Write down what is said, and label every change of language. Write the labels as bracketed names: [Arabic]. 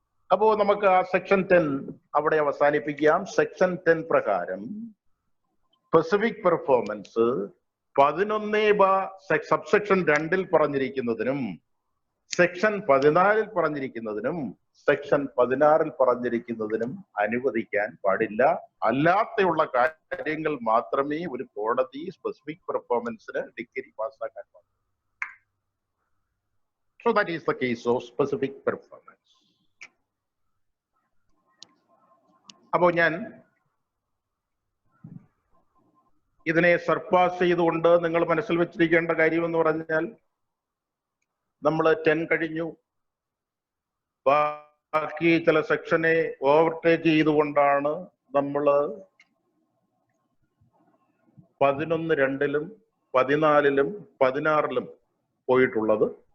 [Malayalam] അപ്പോ നമുക്ക് ആ സെക്ഷൻ 10 അവിടെ അവസാനിപ്പിക്കാം. സെക്ഷൻ 10 പ്രകാരം specific performance 11 subsection 2 പറഞ്ഞിരിക്കുന്നതിനും section 14 പറഞ്ഞിരിക്കുന്നതിനും section 16 പറഞ്ഞിരിക്കുന്നതിനും അനുവദിക്കാൻ പാടില്ല. അല്ലാതെയുള്ള കാര്യങ്ങൾ മാത്രമേ ഒരു കോടതി സ്പെസിഫിക് പെർഫോമൻസിന് ഡിഗ്രി പാസ്സാക്കാൻ പാടുള്ളൂ. [English] So that is the case of specific performance. [Malayalam] അപ്പോ ഞാൻ ഇതിനെ സർപ്പാസ് ചെയ്തുകൊണ്ട് നിങ്ങൾ മനസ്സിൽ വെച്ചിരിക്കേണ്ട കാര്യം എന്ന് പറഞ്ഞാൽ നമ്മൾ 10 കഴിഞ്ഞു, ബാക്കി ചില സെക്ഷനെ ഓവർടേക്ക് ചെയ്തുകൊണ്ടാണ് നമ്മൾ 11, 2-ലും 14-ലും 16-ലും പോയിട്ടുള്ളത്.